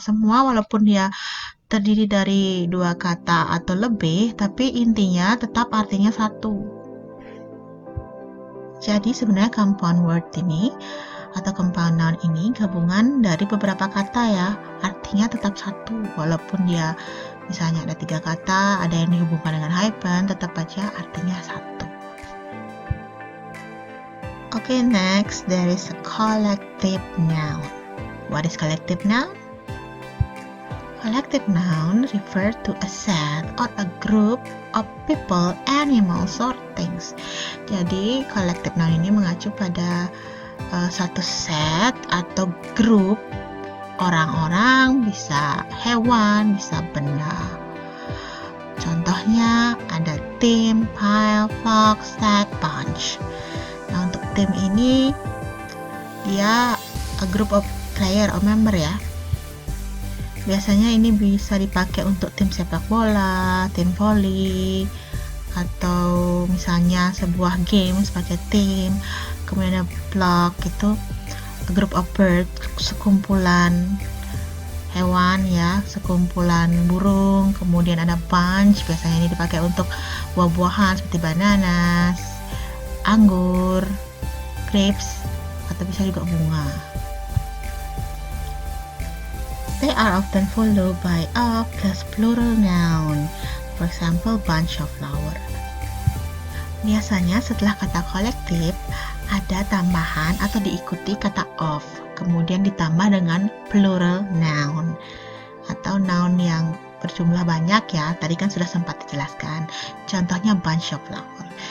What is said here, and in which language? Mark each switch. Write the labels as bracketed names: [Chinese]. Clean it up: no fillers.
[Indonesian] Semua walaupun dia terdiri dari dua kata atau lebih, tapi intinya tetap artinya satu. Jadi sebenarnya compound word ini atau compound noun ini gabungan dari beberapa kata ya, artinya tetap satu walaupun dia misalnya ada 3 kata, ada yang dihubungkan dengan hyphen, tetap aja artinya satu. [English] Okay, next there is a collective noun. What is collective noun? Collective noun refer to a set or a group of people, animals, or things. [Indonesian] Jadi collective noun ini mengacu pada satu set atau grup orang-orang, bisa hewan, bisa benda. Contohnya ada team, pile, flock, stack, bunch. Nah, untuk tim ini dia [English] a group of player or member [Indonesian] ya. Biasanya ini bisa dipakai untuk tim sepak bola, tim volley, atau misalnya sebuah game sebagai tim. Kemudian ada flock, itu [English] a group of birds, [Indonesian] sekumpulan hewan ya, sekumpulan burung. Kemudian ada bunch, biasanya ini dipakai untuk buah-buahan seperti bananas, anggur, grapes, atau bisa juga bunga. [English] They are often followed by a plus plural noun. For example, bunch of flower. [Indonesian] Biasanya setelah kata kolektif ada tambahan atau diikuti kata of, kemudian ditambah dengan plural noun atau noun yang berjumlah banyak ya. Tadi kan sudah sempat dijelaskan. Contohnya bunch of flower.